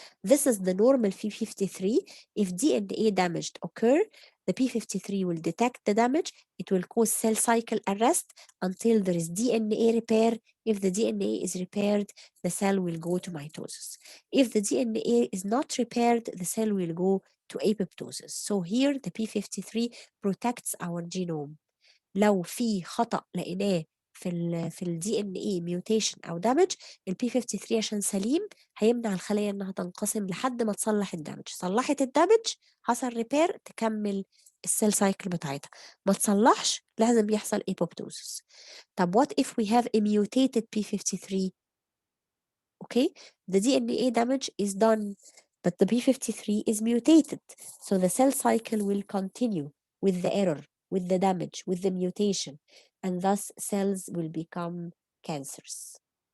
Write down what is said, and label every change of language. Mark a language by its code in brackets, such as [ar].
[en] This is the normal p53. If DNA damage occur, the p53 will detect the damage. It will cause cell cycle arrest until there is DNA repair. If the DNA is repaired, the cell will go to mitosis. If the DNA is not repaired, the cell will go to apoptosis. So here the p53 protects our genome. [ar] لو في خطأ لقيناه في الدي ان اي ميوتيشن او دامج، البي 53 عشان سليم هيمنع الخليه انها تنقسم لحد ما تصلح الدامج. صلحت الدامج، حصل ريبير، تكمل السيل سايكل بتاعتها. ما تصلحش لازم يحصل apoptosis. طب [en] what if we have a mutated p53? Okay, the DNA damage is done, but the p53 is mutated, so the cell cycle will continue with the error, with the damage, with the mutation, and thus cells will become cancers.